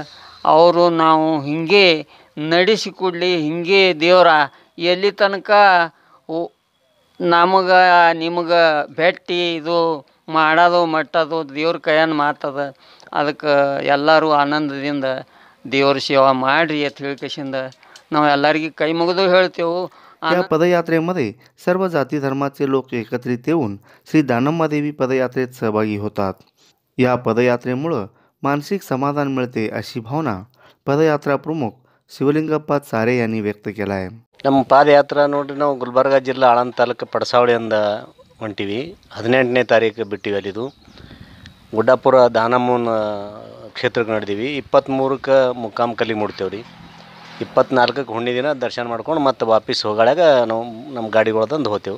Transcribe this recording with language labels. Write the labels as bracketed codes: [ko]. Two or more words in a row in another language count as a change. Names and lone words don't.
[kn] ಅವರು ನಾವು ಹಿಂಗೆ ನಡೆಸಿಕೊಡ್ಲಿ, ಹಿಂಗೆ ದೇವರ ಎಲ್ಲಿ ತನಕ ನಮಗೆ ನಿಮಗೆ ಭೇಟಿ ಇದು ಮಾಡೋದು ಮಟ್ಟದು ದೇವ್ರ ಕೈಯನ್ನು ಮಾತದ. ಅದಕ್ಕೆ ಎಲ್ಲರೂ ಆನಂದದಿಂದ ದೇವ್ರ ಸೇವಾ ಮಾಡಿರಿ ಅಂತ ಹೇಳ್ಕೇಸಿಂದ ನಾವು ಎಲ್ಲರಿಗೂ ಕೈ ಮುಗಿದು ಹೇಳ್ತೇವೆ. [mr] या पदयात्रेमध्ये सर्व जाती धर्माचे लोक एकत्रित येऊन श्री दानम्मादेवी पदयात्रेत सहभागी होतात. या पदयात्रेमुळे मानसिक समाधान मिळते अशी भावना पदयात्रा प्रमुख ಶಿವಲಿಂಗಪ್ಪ ಸಾರೆ यांनी व्यक्त केला आहे. [kn] ನಮ್ಮ ಪಾದಯಾತ್ರಾ ನೋಡ್ರಿ, ನಾವು ಗುಲ್ಬರ್ಗ ಜಿಲ್ಲಾ ಆಳಂದ ತಾಲೂಕು ಪಡಸಾವಳಿಯಿಂದ ಹೊಂಟಿವಿ. 18ನೇ ತಾರೀಕು ಬಿಟ್ಟಿವಿ. ಅಲ್ಲಿದು ಗುಡ್ಡಾಪುರ ದಾನಮ್ಮನ ಕ್ಷೇತ್ರಕ್ಕೆ ನಡೆದೀವಿ. 23ಕ್ಕೆ ಮುಕ್ಕಾಮಕಲ್ಲಿ ಮುಡ್ತೇವೆ ರೀ. 24ಕ್ಕೆ ಹುಣ್ಣಿ ದಿನ ದರ್ಶನ ಮಾಡ್ಕೊಂಡು ಮತ್ತೆ ವಾಪಸ್ ಹೋಗಾಳಾಗ ನಾವು ನಮ್ಮ ಗಾಡಿಗಳು ತಂದು ಹೋಗ್ತೇವೆ.